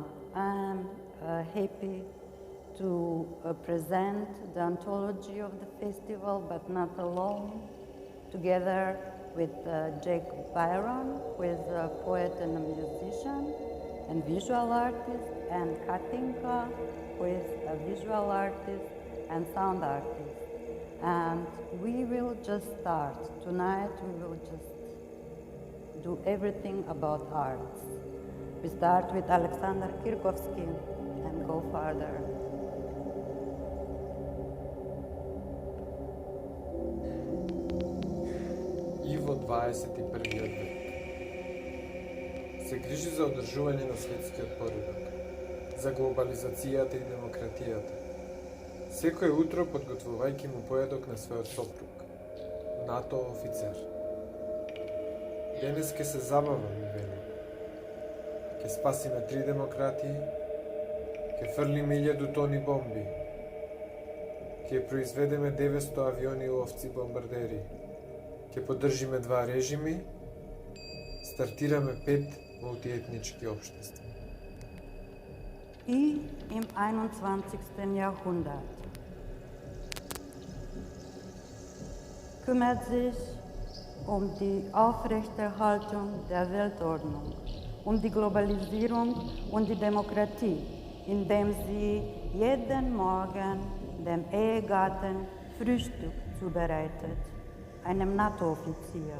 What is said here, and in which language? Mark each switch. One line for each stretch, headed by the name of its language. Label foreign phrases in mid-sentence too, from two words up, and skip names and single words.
English: I'm happy to present the anthology of the festival, but not alone, together with Jacob Byron, who is a poet and a musician and visual artist, and Katinka, who is a visual artist and sound artist. And we will just start. Tonight we will just do everything about arts. We start with Alexander Kirkovsky and go further.
Macedonian: Иво 21. век. Се грижи за одржување на светскиот поредок, за глобализацијата и демократијата. Секој утро подготвувајќи му поедок на својот сопруг, НАТО офицер. Денес ке се забава, ми вели. Ке спасиме 3 демократии, ке фрлиме 1000 тони бомби, ке произведеме 900 авиони и овци бомбардери, ке поддржиме 2 режими, стартираме 5
Serbian: multietnički opštества.
German: I im 21. Jahrhundert kümmert sich um die Aufrechterhaltung der Weltordnung, um die Globalisierung und die Demokratie, indem sie jeden Morgen dem Ehegatten Frühstück zubereitet, einem NATO-Offizier.